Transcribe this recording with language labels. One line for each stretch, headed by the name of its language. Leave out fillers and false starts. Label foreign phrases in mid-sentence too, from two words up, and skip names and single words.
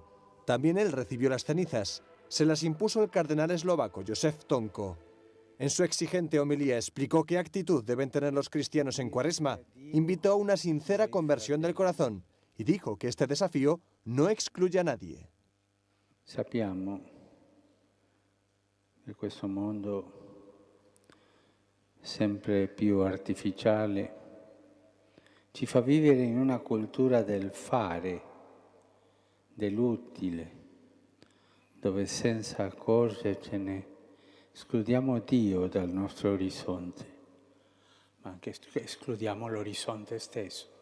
Spanish: También él recibió las cenizas. Se las impuso el cardenal eslovaco Josef Tonko. En su exigente homilía explicó qué actitud deben tener los cristianos en Cuaresma, invitó a una sincera conversión del corazón y dijo que este desafío no excluye a nadie.
Italian: Sappiamo che questo mondo sempre più artificiale ci fa vivere in una cultura del fare, dell'utile, dove senza accorgercene escludiamo Dio dal nostro orizzonte, ma anche escludiamo l'orizzonte stesso.